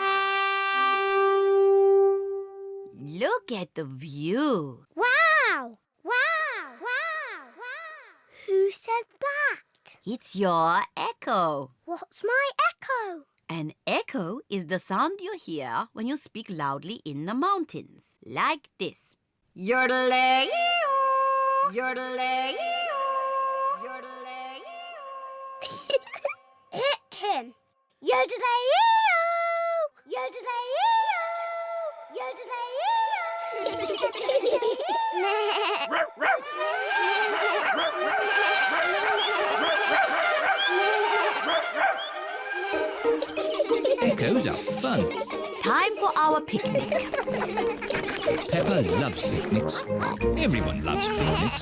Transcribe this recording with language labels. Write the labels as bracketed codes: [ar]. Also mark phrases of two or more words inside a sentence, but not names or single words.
[en] Look at the view. Wow! Wow! Wow! Wow! Who said that? It's your echo. What's my echo? An echo is the sound you hear when you speak loudly in the mountains. Like this. Yodelay-oo, yodelay-oo, yodelay-oo. Hit him! Yodelay-ee-oo! Yodelay-ee-oo! Yodelay-ee-oo! Echoes are fun. Time for our picnic. Peppa loves picnics. Everyone loves picnics.